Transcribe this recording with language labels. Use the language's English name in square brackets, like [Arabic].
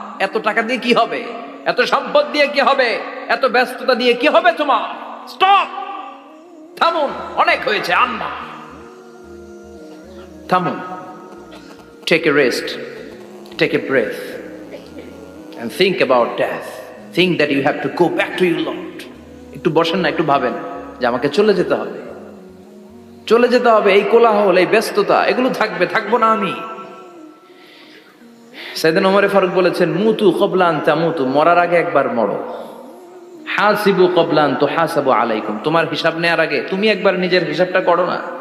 [Bangla] এত টাকা দিয়ে কি হবে? এত সম্পদ দিয়ে কি হবে? এত ব্যস্ততা দিয়ে কি হবে তোমার? স্টপ, থামুন, অনেক হয়েছে, আম্মা থামুন। [English] Take a rest, take a breath and think about death. Think that you have to go back to your Lord. [Bangla] একটু বসেন না, একটু ভাবেন যে আমাকে চলে যেতে হবে, চলে যেতে হবে। এই কোলাহল, এই ব্যস্ততা এগুলো থাকবে, থাকবো না আমি। সাইয়েদনা ওমর ফারুক বলেছেন, [Arabic] মুতু ক্বাবলা আন তামুতু, [Bangla] মরার আগে একবার মরো। [Arabic] হাসিবু ক্বাবলা আন তুহাসাবু আলাইকুম, [Bangla] তোমার হিসাব নেওয়ার আগে তুমি একবার নিজের হিসাবটা করো না।